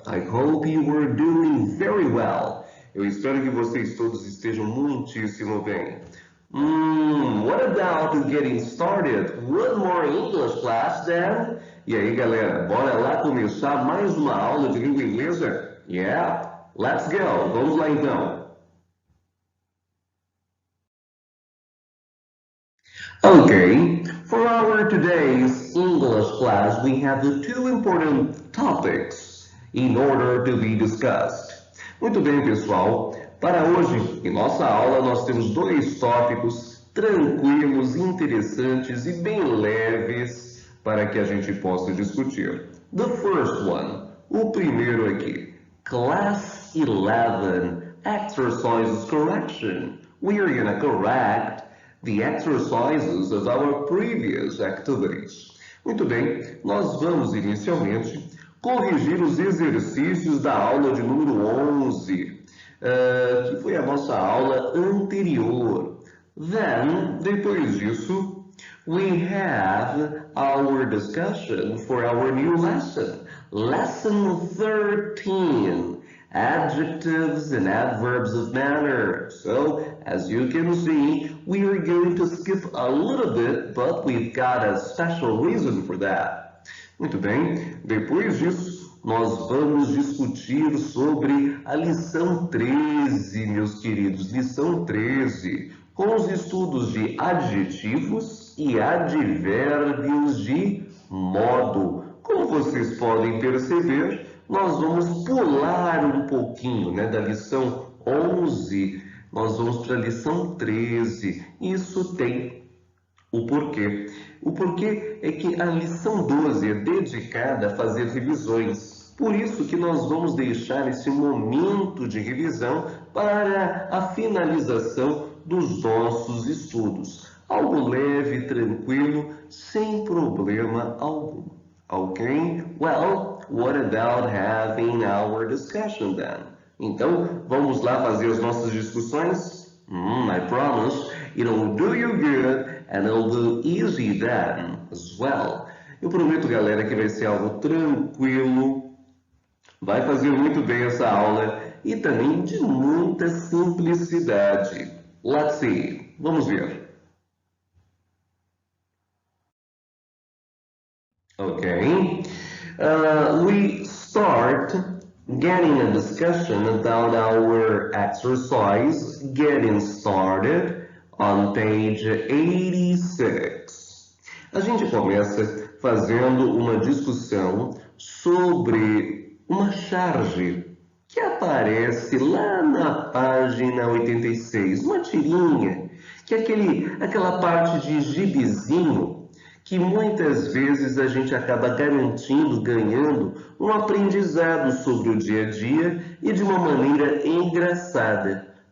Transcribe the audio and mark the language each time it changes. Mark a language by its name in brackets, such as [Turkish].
[English] I hope you are doing very well. [Portuguese] Eu espero que vocês todos estejam muitíssimo bem. [English] What about getting started? One more English class then? [Portuguese] E aí, galera, bora lá começar mais uma aula de língua inglesa? [English] Yeah, let's go. [Portuguese] Vamos lá então. [English] Okay, for our today's English class, we have the two important topics in order to be discussed. [Portuguese] Muito bem, pessoal. Para hoje, em nossa aula, nós temos dois tópicos tranquilos, interessantes e bem leves para que a gente possa discutir. [English] The first one, [Portuguese] o primeiro aqui, [English] Class 11, Exercises Correction. We are gonna correct the exercises of our previous activities. [Portuguese] Muito bem, nós vamos inicialmente corrigir os exercícios da aula de número 11, que foi a nossa aula anterior. [English] Then, [Portuguese] depois disso, [English] we have our discussion for our new lesson, lesson 13. Adjectives and adverbs of manner. So, as you can see, we are going to skip a little bit, but we've got a special reason for that. [Portuguese] Muito bem, depois disso, nós vamos discutir sobre a lição 13, meus queridos, lição 13, com os estudos de adjetivos e advérbios de modo. Como vocês podem perceber, nós vamos pular um pouquinho, né, da lição 11, nós vamos para a lição 13. Isso tem o porquê. O porquê é que a lição 12 é dedicada a fazer revisões. Por isso que nós vamos deixar esse momento de revisão para a finalização dos nossos estudos. Algo leve, tranquilo, sem problema algum. Ok? [English] Well, what about having our discussion then? [Portuguese] Então, vamos lá fazer as nossas discussões? [English] I promise it'll do you good and it'll do easy then as well. [Portuguese] Eu prometo, galera, que vai ser algo tranquilo, vai fazer muito bem essa aula e também de muita simplicidade. [English] Let's see. [Portuguese] Vamos ver. [English] Okay, we start getting a discussion about our exercise, getting started on page 86. [Portuguese] A gente começa fazendo uma discussão sobre uma charge que aparece lá na página 86, uma tirinha, que é aquela parte de gibizinho que muitas vezes a gente acaba garantindo, ganhando um aprendizado sobre o dia a dia e de uma maneira engraçada.